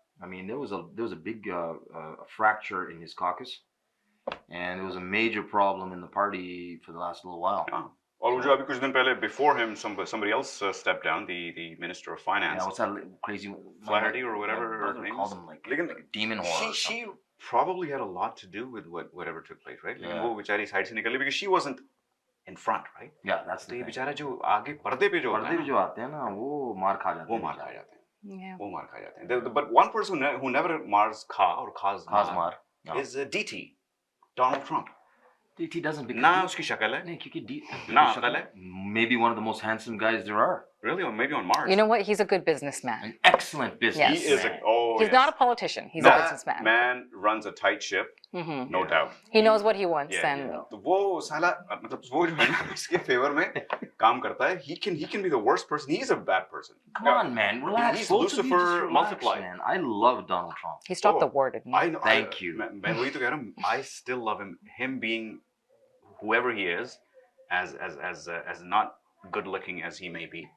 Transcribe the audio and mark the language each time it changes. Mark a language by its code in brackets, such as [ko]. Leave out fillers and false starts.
[en] I mean, there was a big fracture in his caucus, and there was a major problem in the party for the last little while. Yeah. [hi] और जो अभी कुछ दिन पहले [en] before him somebody else stepped down, the Minister of Finance. Yeah, what's that crazy Flaherty or whatever her name called him like a demon whore. She probably had a lot to do with whatever took place, right? [hi] लेकिन वो बेचारी side से निकली [en] because she wasn't in front, right? Yeah, that's the [hi] thing. बेचारा जो आगे पर्दे पे जो आते हैं ना, वो मार खा जाते हैं. [en] Yeah. [hi] वो मार खा जाते हैं. [en] But one person who never mars [hi] खा और खास मार [en] is DT, Donald Trump. DT doesn't because [hi] ना उसकी शक्ल है. नहीं क्योंकि ना शक्ल है. [en] Maybe one of the most handsome guys there are. Really, or maybe on Mars. You know what? He's a good businessman. An excellent businessman. He is he's not a politician. He's a businessman. Man runs a tight ship, no doubt. He knows what he wants, and [hi] तो वो साला मतलब वो जो है ना इसके favour में काम करता है. [en] He can be the worst person. He's a bad person. Come on, man, relax. He's Lucifer multiplied. Man. I love Donald Trump. He stopped the war, didn't he? Thank you. [hi] मैं वही तो कह रहा हूँ. [en] I still love him. Him being whoever he is, as not good looking as he may be.